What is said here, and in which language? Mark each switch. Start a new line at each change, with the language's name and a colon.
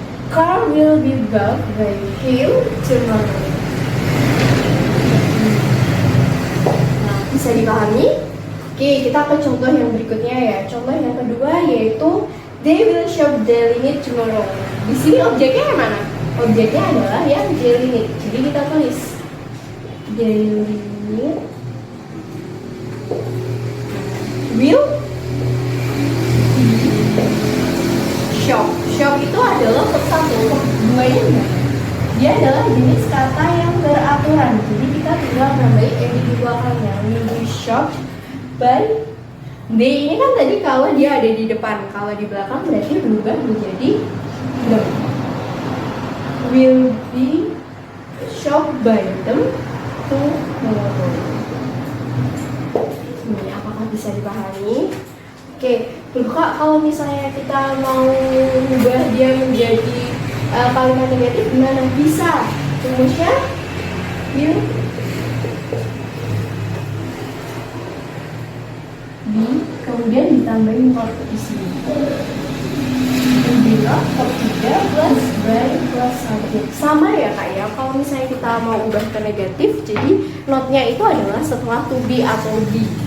English: Car will be bought by him tomorrow.
Indonesian: Bisa dipahami? Oke, kita ke contoh yang berikutnya ya. Contoh yang kedua yaitu
English: they will shop daily need tomorrow.
Indonesian: Di sini objeknya yang mana? Objeknya adalah yang daily need. Jadi kita tulis
English: daily need will shop.
Indonesian: Shop itu adalah verb 1, verb 2-nya enggak. Dia adalah jenis kata yang beraturan. Jadi kita tinggal nambahin yang di belakangnya.
English: Will be shopped by they.
Indonesian: Ini kan tadi kalau dia ada di depan, kalau di belakang berarti berubah menjadi them.
English: Will be shopped by them tomorrow.
Indonesian: Ini apakah bisa dipahami? Oke, Kak, kalau misalnya kita mau ubah dia menjadi kalimat negatif gimana? Bisa. Rumusnya will be kemudian ditambahin not di sini. Bila verb 3 plus by plus subjek. Sama ya kak ya. Kalau misalnya kita mau ubah ke negatif, jadi notnya itu adalah setelah to be atau be.